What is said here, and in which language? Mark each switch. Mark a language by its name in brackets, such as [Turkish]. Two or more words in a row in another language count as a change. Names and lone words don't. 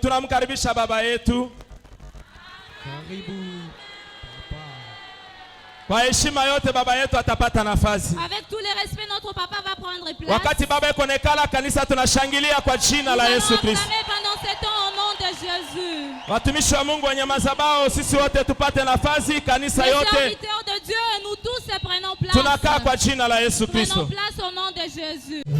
[Swahili] Tunamkaribisha baba yetu. Karibu papa. Kwa heshima yote baba yetu atapata nafasi. [French] Avec tous les respects, notre papa va prendre place. [Swahili] Wakati baba yuko nekala kanisa tunashangilia kwa jina la Yesu Kristo. [French] Pendant ce temps au nom de Jésus. [Swahili] Watumishi wa Mungu wenye madhabahu, sisi wote tupate nafasi, kanisa yote. [French] Les serviteurs de Dieu, nous tous prenons place. [Swahili] Tunakaa kwa jina la Yesu Kristo. [French] Prenons place au nom de Jésus.